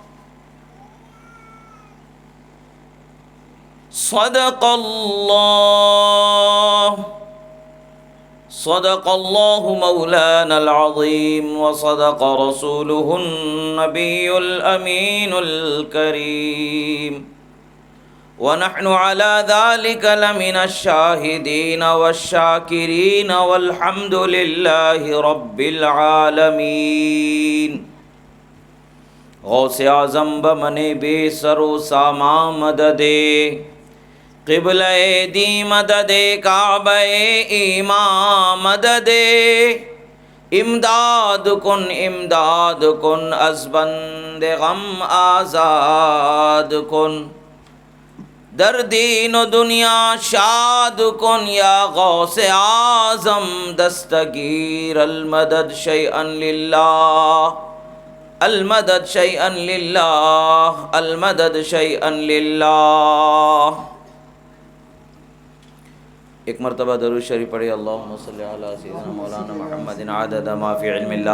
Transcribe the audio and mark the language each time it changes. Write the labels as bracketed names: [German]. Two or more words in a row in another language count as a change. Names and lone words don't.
[Arabic] صدق الله مولانا العظيم، وصدق رسوله النبي الأمين الكريم، ونحن على ذلك لمن الشاهدين والشاكرين، والحمد لله رب العالمين. [Persian] غوث اعظم بمن بے سر و ساما مددے، قبلہ دی مددے، کعبہ ایمان مددے، امداد کن از بند غم آزاد کن، در دین و دنیا شاد کن یا غوث اعظم دستگیر [Arabic] المدد شیئا للہ، المدد شیئا للہ، المدد شیئا للہ۔ [Urdu] ایک مرتبہ درود شریف پڑھی، [Arabic] اللہم صلی علی سیدنا مولانا محمد عدد ما فی علم اللہ۔